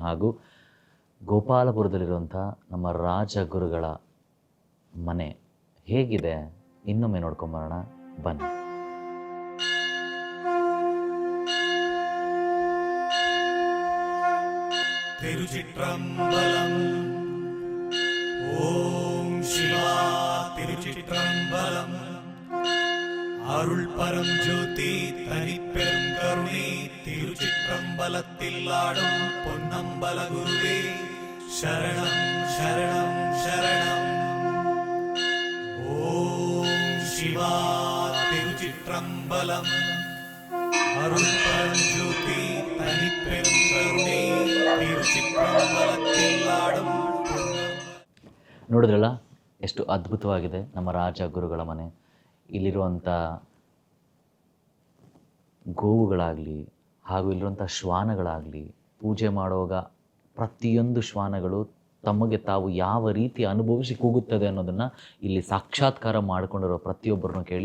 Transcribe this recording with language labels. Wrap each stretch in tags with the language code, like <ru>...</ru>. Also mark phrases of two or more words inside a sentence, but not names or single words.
<kn>ಹಾಗೂ ಗೋಪಾಲಪುರದಲ್ಲಿರುವಂಥ ನಮ್ಮ ರಾಜಗುರುಗಳ ಮನೆ ಹೇಗಿದೆ ಇನ್ನೊಮ್ಮೆ ನೋಡ್ಕೊಂಬರೋಣ ಬನ್ನಿ.</kn> <ta>திருச்சிற்றம்பலம் ஓம் சிவா திருச்சிற்றம்பலம் அருள் பரம் ஜோதி தனிப்பெரும் கருணை திருச்சிற்றம்பலத்தில் ஆடும் பொன்னம்பல குருவே சரணம் சரணம் சரணம். ஓம் சிவா திருச்சிற்றம்பலம் அருள் பரம் ஜோதி தனிப்பெரும் கருணை திருச்சிற்றம்பலத்தில் ஆடும்.</ta> <kn>ನೋಡಿದ್ರಲ್ಲ ಎಷ್ಟು ಅದ್ಭುತವಾಗಿದೆ ನಮ್ಮ ರಾಜ ಗುರುಗಳ ಮನೆ. ಇಲ್ಲಿರುವಂಥ ಗೋವುಗಳಾಗಲಿ ಹಾಗೂ ಇಲ್ಲಿರುವಂಥ ಶ್ವಾನಗಳಾಗಲಿ, ಪೂಜೆ ಮಾಡುವಾಗ ಪ್ರತಿಯೊಂದು ಶ್ವಾನಗಳು ತಮಗೆ ತಾವು ಯಾವ ರೀತಿ ಅನುಭವಿಸಿ ಕೂಗುತ್ತದೆ ಅನ್ನೋದನ್ನು ಇಲ್ಲಿ ಸಾಕ್ಷಾತ್ಕಾರ ಮಾಡಿಕೊಂಡಿರೋ ಪ್ರತಿಯೊಬ್ಬರನ್ನು ಕೇಳಿ.</kn>